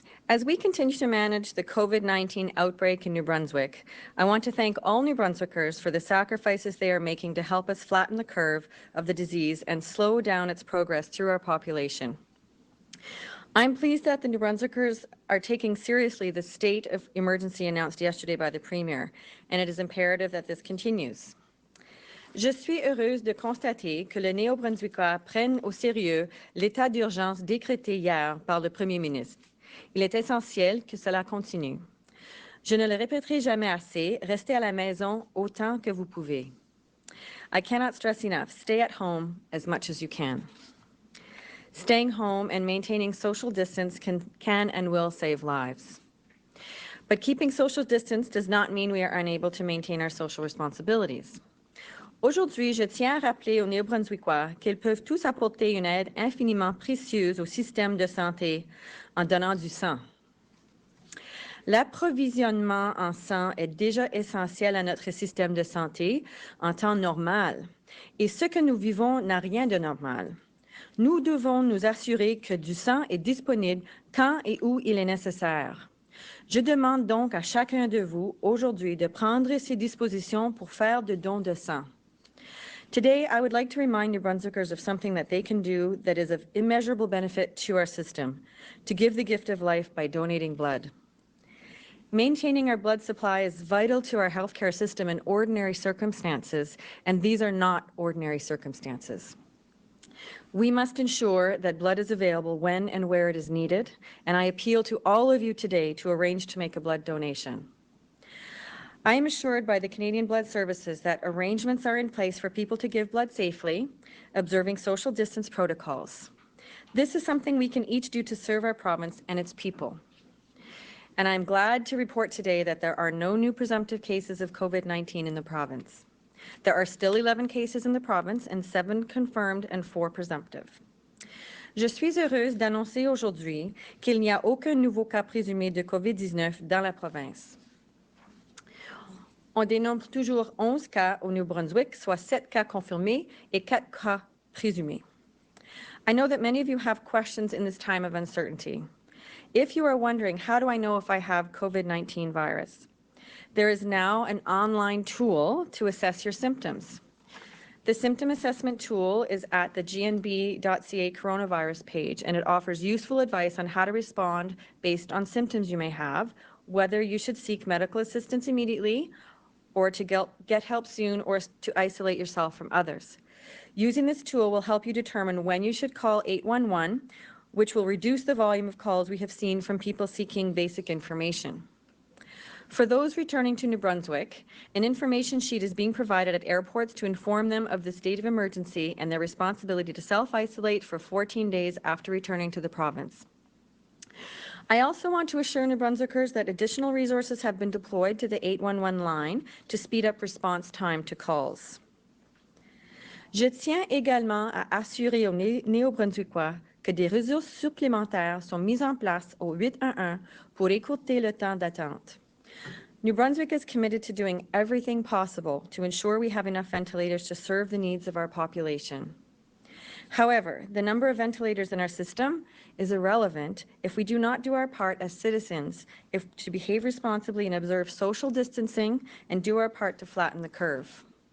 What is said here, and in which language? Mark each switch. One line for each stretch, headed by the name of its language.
English: As we continue to manage the COVID-19 outbreak in New Brunswick, I want to thank all New Brunswickers for the sacrifices they are making to help us flatten the curve of the disease and slow down its progress through our population. I'm pleased that the New Brunswickers are taking seriously the state of emergency announced yesterday by the Premier, and it is imperative that this continues.
French: Je suis heureuse de constater que les Néo-Brunswickois prennent au sérieux l'état d'urgence décrété hier par le Premier ministre. Il est essentiel que cela continue. Je ne le répéterai jamais assez, restez à la maison autant que vous pouvez.
English: I cannot stress enough, stay at home as much as you can. Staying home and maintaining social distance can and will save lives. But keeping social distance does not mean we are unable to maintain our social responsibilities.
French: Aujourd'hui, je tiens à rappeler aux Néo-Brunswickois qu'ils peuvent tous apporter une aide infiniment précieuse au système de santé en donnant du sang. L'approvisionnement en sang est déjà essentiel à notre système de santé en temps normal, et ce que nous vivons n'a rien de normal. Nous devons nous assurer que du sang est disponible quand et où il est nécessaire. Je demande donc à chacun de vous aujourd'hui de prendre ces dispositions pour faire de dons de sang.
English: Today, I would like to remind New Brunswickers of something that they can do that is of immeasurable benefit to our system, to give the gift of life by donating blood. Maintaining our blood supply is vital to our healthcare system in ordinary circumstances, and these are not ordinary circumstances. We must ensure that blood is available when and where it is needed, and I appeal to all of you today to arrange to make a blood donation. I am assured by the Canadian Blood Services that arrangements are in place for people to give blood safely, observing social distance protocols. This is something we can each do to serve our province and its people. And I'm glad to report today that there are no new presumptive cases of COVID-19 in the province. There are still 11 cases in the province and 7 confirmed and 4 presumptive.
French: Je suis heureuse d'annoncer aujourd'hui qu'il n'y a aucun nouveau cas présumé de COVID-19 dans la province. On dénombre toujours 11 cas au New-Brunswick, soit 7 cas confirmés et 4 cas présumés.
English: I know that many of you have questions in this time of uncertainty. If you are wondering, how do I know if I have COVID-19 virus? There is now an online tool to assess your symptoms. The symptom assessment tool is at the gnb.ca coronavirus page, and it offers useful advice on how to respond based on symptoms you may have, whether you should seek medical assistance immediately, or to get help soon, or to isolate yourself from others. Using this tool will help you determine when you should call 811, which will reduce the volume of calls we have seen from people seeking basic information. For those returning to New Brunswick, an information sheet is being provided at airports to inform them of the state of emergency and their responsibility to self-isolate for 14 days after returning to the province. I also want to assure New Brunswickers that additional resources have been deployed to the 811 line to speed up response time to calls.
French: Je tiens également à assurer aux Néo-Brunswickois que des ressources supplémentaires sont mises en place au 811 pour écourter le temps d'attente.
English: New Brunswick is committed to doing everything possible to ensure we have enough ventilators to serve the needs of our population. However, the number of ventilators in our system is irrelevant if we do not do our part as citizens to behave responsibly and observe social distancing and do our part to flatten the curve.